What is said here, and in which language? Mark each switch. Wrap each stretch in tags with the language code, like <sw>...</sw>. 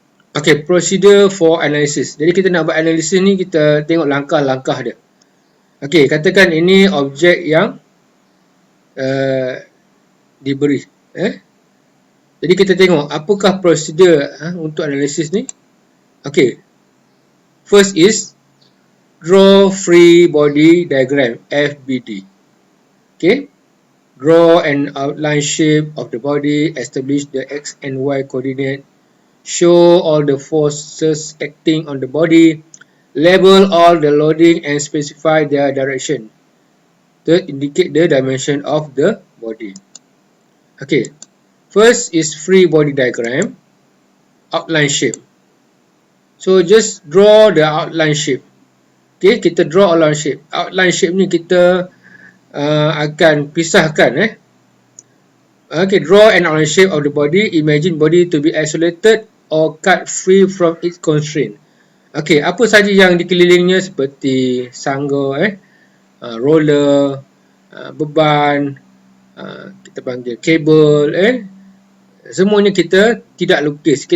<en>Okay, procedure for analysis.</en> <ms>Jadi kita nak buat analysis ni, kita tengok langkah-langkah dia. Okay, katakan ini objek yang diberi. Jadi kita tengok apakah prosedur untuk analisis ni.</ms> <en>Okay, first is draw free body diagram, FBD. Okay, draw an outline shape of the body, establish the x and y coordinate, show all the forces acting on the body, label all the loading and specify their direction. To indicate the dimension of the body. Okay, first is free body diagram, outline shape. So just draw the outline shape. Okay,</en> <ms>kita</ms> <en>draw outline shape.</en> <ms>Outline shape ni kita akan pisahkan.</ms> <en>Okay, draw an outline shape of the body. Imagine body to be isolated or cut free from its constraint.</en> <ms>Okay, apa saja yang dikelilingnya seperti sangga, roller, beban, kita panggil kabel, semuanya kita tidak lukis.</ms>